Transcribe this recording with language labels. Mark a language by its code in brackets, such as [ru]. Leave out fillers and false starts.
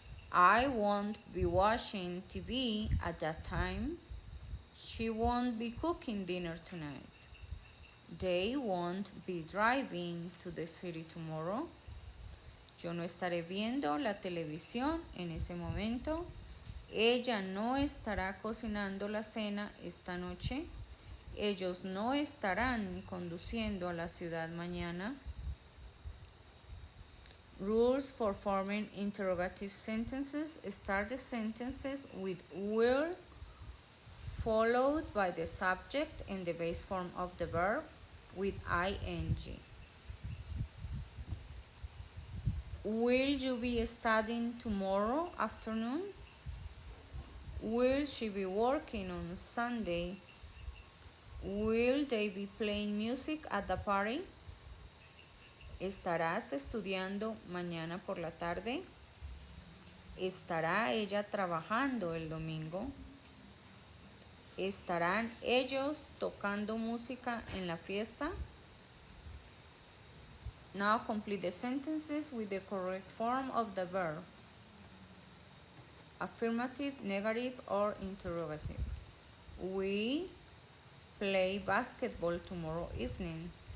[en] I won't be watching TV at that time. She won't be cooking dinner tonight. They won't be driving to the city tomorrow. [es] Yo no estaré viendo la televisión en ese momento. Ella no estará cocinando la cena esta noche. Ellos no estarán conduciendo a la ciudad mañana. [en] Rules for forming interrogative sentences. Start the sentences with will followed by the subject and the base form of the verb with ing. Will you be studying tomorrow afternoon? Will she be working on Sunday? Will they be playing music at the party? [es] ¿Estarás estudiando mañana por la tarde? ¿Estará ella trabajando el domingo? ¿Estarán ellos tocando música en la fiesta? [en] Now complete the sentences with the correct form of the verb. Affirmative, negative, or interrogative. We play basketball tomorrow evening.